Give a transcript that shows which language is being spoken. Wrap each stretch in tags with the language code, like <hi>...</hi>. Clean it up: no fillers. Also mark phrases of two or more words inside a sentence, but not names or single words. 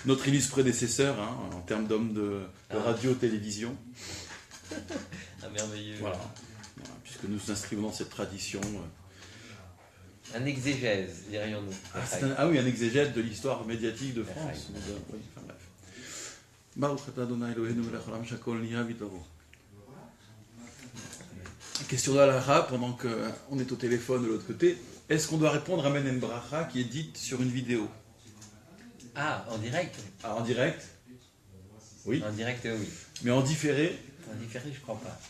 <fr>Notre illustre prédécesseur, en termes d'homme de radio-télévision. Merveilleux. Voilà. Puisque nous nous inscrivons dans cette tradition. Un exégèse, dirions-nous. Oui, un exégète de l'histoire médiatique de France. Oui, enfin bref.</fr> <he>ברוך אדוני אלוהינו מלך העולם שהכל נהיה בדברו.</he> <fr>Question d'Alaha, pendant qu'on est au téléphone de l'autre côté, est-ce qu'on doit répondre à Menem Bracha qui est dite sur une vidéo? Ah, en direct? En direct? Oui. En direct, oui. Mais en différé? En différé, je crois pas.</fr>